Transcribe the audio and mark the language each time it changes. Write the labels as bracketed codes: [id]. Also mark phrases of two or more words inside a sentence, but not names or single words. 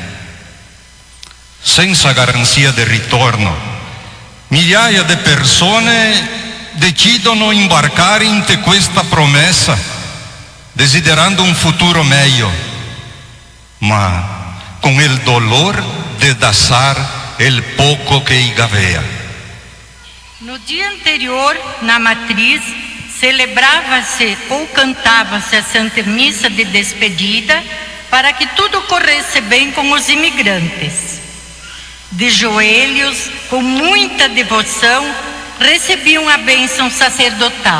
[it] Senza garanzia di ritorno, migliaia di persone decidono imbarcare in questa promessa, desiderando un futuro meglio, ma con il dolore di lasciare il poco che i aveva. [pt] No dia anterior, na matriz, celebrava-se ou cantava-se a Santa Missa de despedida para que tudo corresse bem com os imigrantes. De joelhos, com muita devoção, recebiam a bênção sacerdotal.